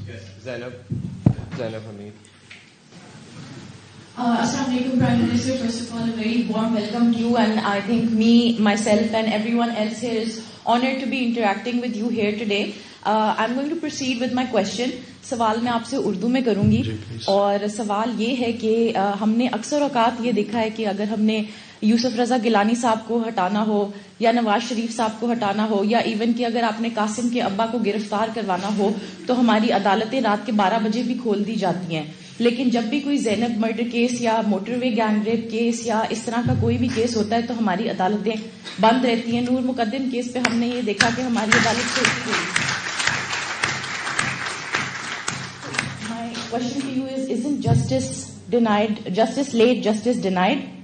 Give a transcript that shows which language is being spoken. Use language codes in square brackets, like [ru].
[en] Yes. Zainab Hamid. Assalamu alaikum, Prime Minister. First of all, a very warm welcome to you, and I think me, myself and everyone else here is honored to be interacting with you here today. I'm going to proceed with my question. [ur] سوال میں آپ سے اردو میں کروں گی. اور سوال یہ ہے کہ ہم نے اکثر اوقات یہ دیکھا ہے کہ اگر ہم نے یوسف رضا گیلانی صاحب کو ہٹانا ہو یا نواز شریف صاحب کو ہٹانا ہو یا ایون کہ اگر آپ نے قاسم کے ابا کو گرفتار کروانا ہو تو ہماری عدالتیں رات کے 12 بجے بھی کھول دی جاتی ہیں. لیکن جب بھی کوئی زینب مرڈر کیس یا موٹر وے گینگ ریپ کیس یا اس طرح کا کوئی بھی کیس ہوتا ہے تو ہماری عدالتیں بند رہتی ہیں. نور مقدم کیس پہ ہم نے یہ دیکھا کہ ہماری عدالت سے [en] My question to you is, isn't justice denied, justice late, justice denied?